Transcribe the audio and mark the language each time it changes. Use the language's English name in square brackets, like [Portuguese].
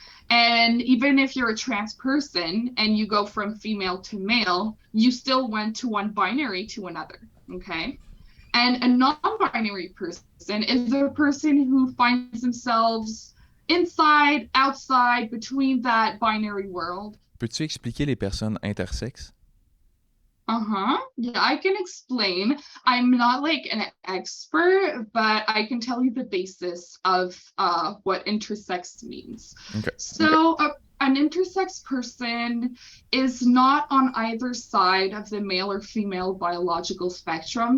[English] And even if you're a trans person and you go from female to male, you still went to one binary to another, okay? And a non-binary person is a person who finds themselves inside, outside, between that binary world. [French] Peux-tu expliquer les personnes intersexes? [English] Yeah, I can explain. I'm not like an expert, but I can tell you the basis of what intersex means. Okay. So an intersex person is not on either side of the male or female biological spectrum.